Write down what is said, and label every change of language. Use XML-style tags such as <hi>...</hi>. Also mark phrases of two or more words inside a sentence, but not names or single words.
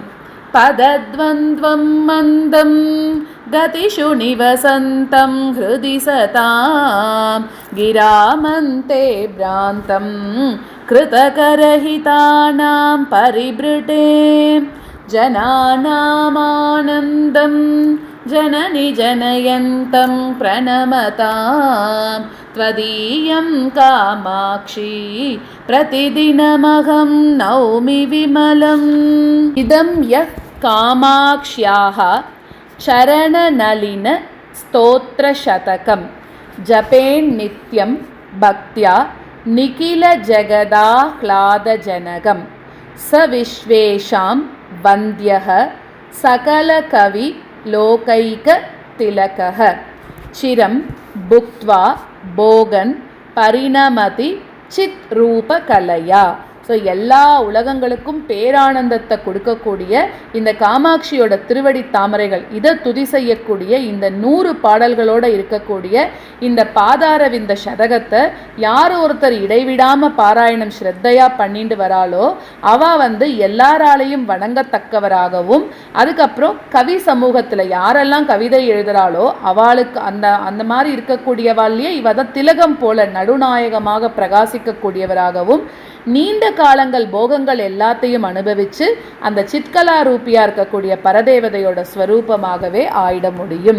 <sa>पदद्वन्द्वं मन्दं गतिषु निवसन्तं हृदि सतां गिरामन्ते भ्रान्तं कृतकरहितानां परिबृढे जनानामानन्दं जननि जनयन्तं प्रणमताम् त्वदीयं कामाक्षी प्रतिदिनमहं नौमि विमलम्. इदं यः कामाक्ष्याः चरणनलिन स्तोत्रशतकं जपेन्नित्यं भक्त्या निखिलजगदाह्लादजनकं स विश्वेषां वन्द्यः सकलकविलोकैकतिलकः चिरं भुक्त्वा भोगान् परिणमति चित् रूप कलया.</sa> <ta>ஸோ எல்லா உலகங்களுக்கும் பேரானந்தத்தை கொடுக்கக்கூடிய இந்த காமாட்சியோட திருவடி தாமரைகள், இதை துதி செய்யக்கூடிய இந்த 100 பாடல்களோடு இருக்கக்கூடிய இந்த பாதாரவிந்த சதகத்தை யார் ஒருத்தர் இடைவிடாமல் பாராயணம் ஸ்ரத்தையாக பண்ணிட்டு வராளோ அவள் எல்லாராலையும் வணங்கத்தக்கவராகவும், அதுக்கப்புறம் கவி சமூகத்தில் யாரெல்லாம் கவிதை எழுதுகிறாளோ அவளுக்கு அந்த மாதிரி இருக்கக்கூடியவாள்லேயே இவ தான் திலகம் போல நடுநாயகமாக பிரகாசிக்கக்கூடியவராகவும், நீண்ட காலங்கள் போகங்கள் எல்லாத்தையும் அனுபவித்து அந்த சித்கலா ரூபியாக இருக்கக்கூடிய பரதேவதையோட ஸ்வரூபமாகவே ஆயிட முடியும்.</ta>